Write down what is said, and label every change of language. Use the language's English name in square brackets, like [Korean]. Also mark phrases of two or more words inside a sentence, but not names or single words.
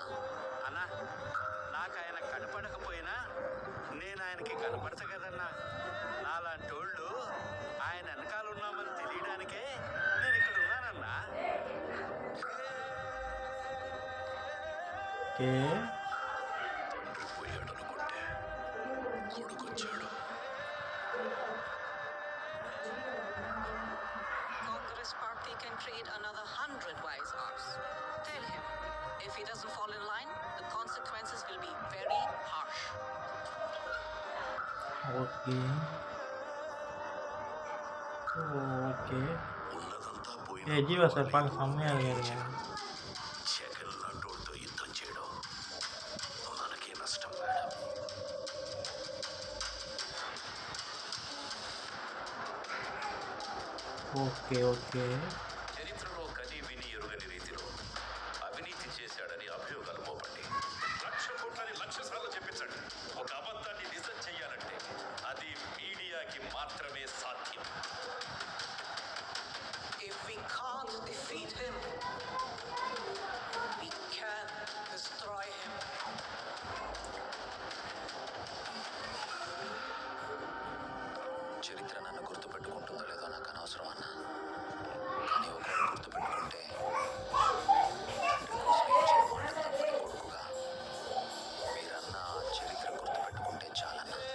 [Telugu] అన్నా, నాకు ఆయన కనపడకపోయినా నేను ఆయనకి కనపడతా కదన్నా. నాలాంటోళ్ళు ఆయన వెనకాల ఉన్నామని తెలియడానికే నేను ఇక్కడ ఉన్నానన్నా. ఓకే [English] Congress party can create another 100 wise hours. Tell him, if he doesn't fall in line, the consequences will be very harsh. okay okay [Tamil] జీవా సార్ பார்க்க செம்மையாக இருக்காருங்க. [Telugu] జగన్ లాంటోళ్ళతో యుద్ధం చేయడం మనకే నష్టం మేడం. [English] okay okay [Telugu] చరిత్రలో కని విని ఎరుగని రీతిలో అవినీతి చేశాడని అభియోగాలు మోపండి. 1,00,000 కోట్లని 1,00,000 సార్లు చెప్పించండి. ఒక అబద్ధాన్ని నిజం చెయ్యాలంటే అది మీడియాకి మాత్రమే సాధ్యం. [English] If we can't defeat him, we can destroy him. [Telugu] చరిత్ర నన్ను గుర్తుపెట్టుకుంటుందో లేదో నాకు అనవసరం అన్న. కానీ ఒకరు గుర్తుపెట్టుకుంటే కొడుకుగా మీరన్న చరిత్ర గుర్తుపెట్టుకుంటే చాలన్న.